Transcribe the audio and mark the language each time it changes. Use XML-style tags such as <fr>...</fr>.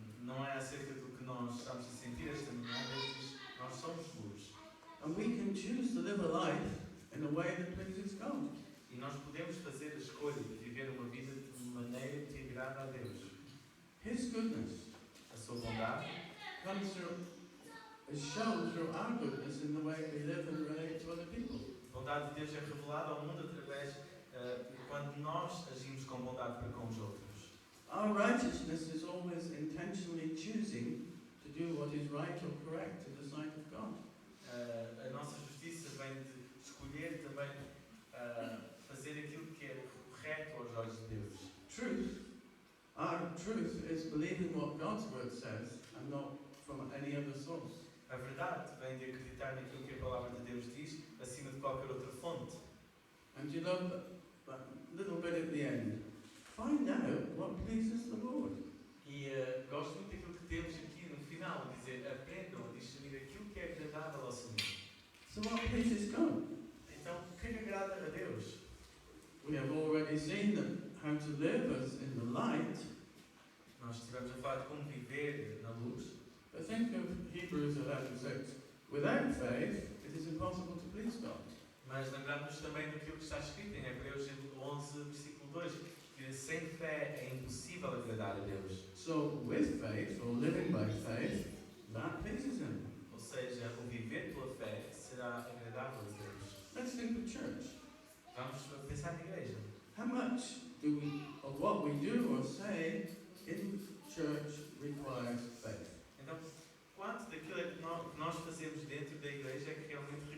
<pt>Não é acerca do que nós estamos a sentir esta manhã, Deus diz, nós somos luz.</pt> <en>And we can choose to live a life in a way that pleases God.</en> <pt>E nós podemos fazer a escolha de viver uma vida de maneira que agrada a Deus.</pt> <en>His goodness</en> <pt>A sua bondade</pt> <en>comes through, is shown through our goodness in the way we live and relate to other people.</en> <pt>A bondade de Deus é revelada ao mundo através de quando nós agimos com bondade para com os outros.</pt> <en>Our righteousness is always intentionally choosing to do what is right or correct in the sight of God.</en> <pt>A nossa justiça vem de escolher também fazer aquilo que é correto aos olhos de Deus.</pt> <en>Our truth is believing what God's word says and not from any other source.</en> <pt>A verdade vem de acreditar naquilo que a palavra de Deus diz acima de qualquer outra fonte.</pt> <en>And you know that little bit at the end. Find out what pleases the Lord.</en> <pt>E gosto muito daquilo que temos aqui no final, dizer, aprendam a discernir aquilo que é agradável ao Senhor.</pt> <en>So what pleases God?</en> <pt>Então, o que é que agrada a Deus?</pt> <en>We have already seen that how to live as in the light.</en> <pt>Nós estivemos a falar de como viver na luz.</pt> <en>But think of Hebrews 11:6. Without faith, it is impossible to please God.</en> <pt>Mas lembramos também daquilo que está escrito em Hebreus 11, versículo 2, que sem fé é impossível agradar a Deus.</pt> <en>So with faith, or living by faith, that pleases Him.</en> <pt>Ou seja, o viver pela fé será agradável a Deus.</pt> <en>Let's think of church.</en> <pt>Vamos pensar na igreja.</pt> <en>How much of what we do or say in church requires faith?</en> <pt>Então, quanto daquilo que nós fazemos dentro da igreja é que realmente</pt>